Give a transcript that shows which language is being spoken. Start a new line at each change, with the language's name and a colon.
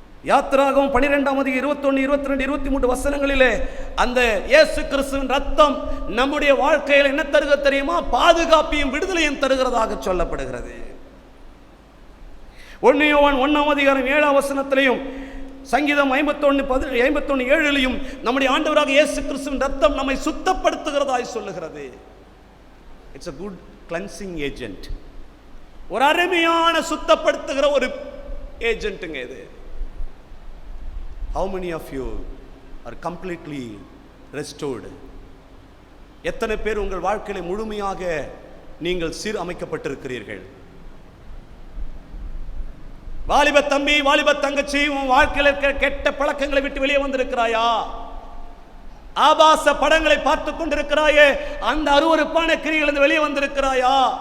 Tamil: யாத்திராகமம் 12:21-22-23 வசனங்களிலே அந்த இயேசு கிறிஸ்துவின் ரத்தம் நம்முடைய வாழ்க்கையில் என்ன தருக தெரியுமா? பாதுகாப்பையும் விடுதலையும் தருகிறதாக சொல்லப்படுகிறது. 1 யோவான் 1:7 வசனத்திலையும் சங்கீதம் 51:7 நம்முடைய ஆண்டவராக இயேசு கிறிஸ்துவின் ரத்தம் நம்மை சுத்தப்படுத்துகிறதாய் சொல்லுகிறது.
English: It's a good cleansing agent.
Tamil: ஒரு அருமையான சுத்தப்படுத்துகிற ஒரு ஏஜென்ட்டுங்க இது.
English: How many of you are completely restored?
Tamil: எத்தனை பேர் உங்கள் வாழ்க்கையில முழுமையாக நீங்கள் சீரமைக்கப்பட்டிருக்கிறீர்கள்? வாலிப தம்பி, வாலிப தங்கச்சி, உன் வாழ்க்கையில் இருக்கிற கெட்ட பழக்கங்களை விட்டு வெளியே வந்திருக்கிறாயா? ஆபாச படங்களை பார்த்து கொண்டிருக்கிறாயே, அந்த அருவருப்பான கிரியிலிருந்து வெளியே வந்திருக்கிறாயா?